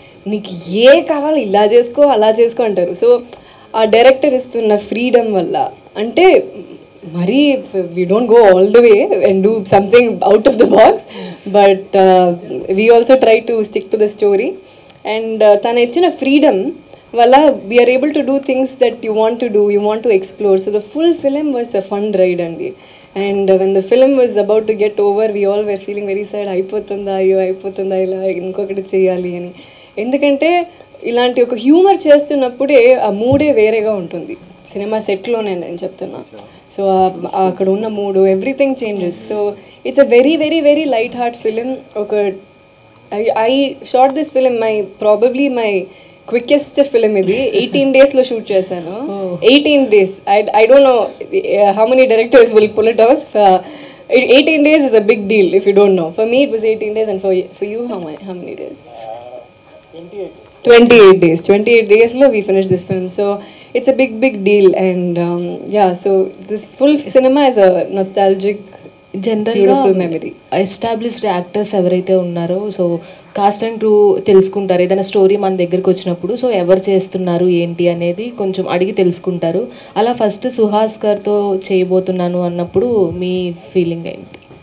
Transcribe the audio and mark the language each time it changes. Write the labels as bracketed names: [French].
[Telugu] నీకు కావాలి ఇలా చేసుకో అలా చేసుకో అంటారు. సో ఆ డైరెక్టర్ ఇస్తున్న ఫ్రీడమ్ వల్ల, అంటే మరీ [English] We don't go all the way and do something out of the box, but we also try to stick to the story. And [Telugu] తను ఇచ్చిన ఫ్రీడమ్ వల్ల [English] We are able to do things that you want to do, you want to explore. So the full film was a fun ride అండి. And when the film was about to get over, we all were feeling very sad. [Telugu] అయిపోతుందా అయ్యో అయిపోతుందా, ఇలా ఇంకొకటి చేయాలి అని. ఎందుకంటే ఇలాంటి ఒక హ్యూమర్ చేస్తున్నప్పుడే ఆ మూడే వేరేగా ఉంటుంది. సినిమా సెట్లోనే నేను చెప్తున్నా. సో అక్కడ ఉన్న మూడు [English] Everything changes. So it's a very very very light heart film. ఒక I shot this film probably my quickest film. [Telugu] ఇది 18 daysలో షూట్ చేశాను. [English] 18 days. I don't know how many directors will pull it off. 18 days is a big deal if you don't know. For me it was 18 days, and for you how many days? 28 days. 28 daysలో we finished this film. So it's a big deal. And yeah, so this full cinema is a nostalgic, [Telugu] జనరల్గా established actors ఎవరైతే ఉన్నారో, so cost and crew తెలుసుకుంటారు ఏదైనా story మన దగ్గరికి వచ్చినప్పుడు. So ఎవరు చేస్తున్నారు ఏంటి అనేది కొంచెం అడిగి తెలుసుకుంటారు. అలా ఫస్ట్ సుహాస్ గారితో చేయబోతున్నాను అన్నప్పుడు మీ ఫీలింగ్ ఏంటి?